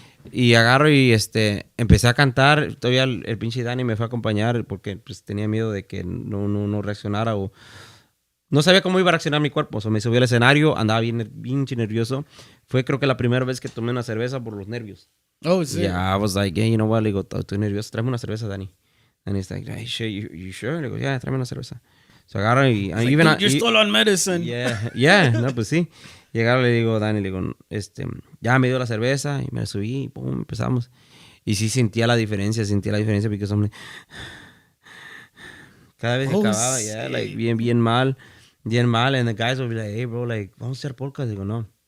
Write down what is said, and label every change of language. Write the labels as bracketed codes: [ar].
[es] Y agarro y empecé a cantar. Todavía el pinche Dani me fue a acompañar porque pues, tenía miedo de que no reaccionara o no sabía cómo iba a reaccionar mi cuerpo. So, me subí al escenario, andaba bien nervioso. Fue creo que la primera vez que tomé una cerveza por los nervios. Oh, sí. [en] Yeah, I was like, yeah, you know what? [es] Le digo, estoy nervioso. Tráeme una cerveza, Dani. [en] And he's like, hey, shit, you sure? [es] Le digo, yeah, tráeme una cerveza. So agarro y... [en] Like, dude, you're still on medicine. [es] Yeah, no, pues sí. Y agarro y le digo, Dani, le digo, ya me dio la cerveza y me subí y pum, empezamos. Y sí sentía la diferencia porque son... Cada vez que acababa, yeah, like, bien mal. [en] And the guys will be like, hey, bro, like, [es] vamos a hacer podcast. Digo, no.